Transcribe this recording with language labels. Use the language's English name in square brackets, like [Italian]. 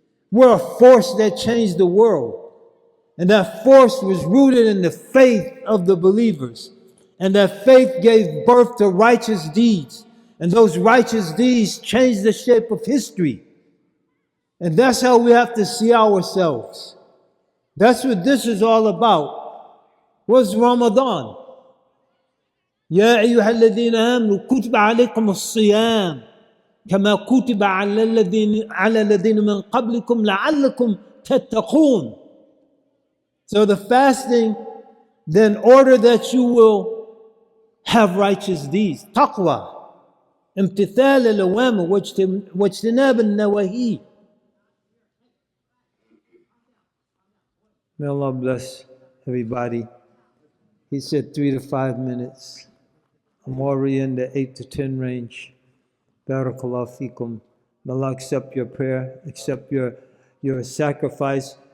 [English] We're a force that changed the world. And that force was rooted in the faith of the believers. And that faith gave birth to righteous deeds. And those righteous deeds changed the shape of history. And that's how we have to see ourselves. That's what this is all about. What's Ramadan? [Arabic] يا أيها الذين آمنوا كتب عليكم الصيام كما كتب على الذين من قبلكم لعلكم تتقون. [English] So the fasting then order that you will have righteous deeds. Taqwa. [Arabic] امتثال الأوامر واجتناب النواهي. [English] May Allah bless everybody. He said 3 to 5 minutes. I'm already in the 8 to 10 range. Barakallahu feekum. May Allah accept your prayer, accept your sacrifice.